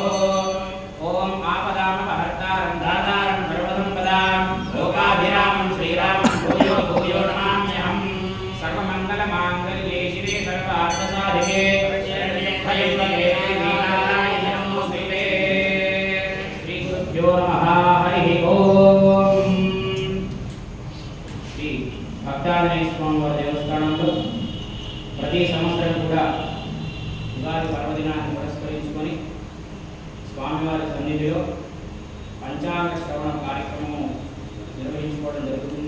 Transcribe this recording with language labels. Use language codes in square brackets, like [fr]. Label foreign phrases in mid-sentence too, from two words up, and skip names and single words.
[sa] ओम आपदामपहर्तारं दातारं सर्वसम्पदां लोकाभिरामं श्रीरामं भूयो भूयो नमाम्यहम्। सर्वमङ्गलमाङ्गल्ये शिवे सर्वार्थसाधिके शरण्ये त्र्यम्बके नारायणे नमोस्तुते। श्रीगुरुभ्यो नमः। हरिः ओम्। [te] శ్రీ భక్తాంజనేయ స్వామి వారి దేవస్థానంలో ప్రతి సంవత్సరం కూడా ఉగాది పర్వదినాన్ని పురస్కరించుకొని స్వామివారి సన్నిధిలో పంచాంగ శ్రవణ కార్యక్రమం నిర్వహించుకోవడం జరుగుతుంది.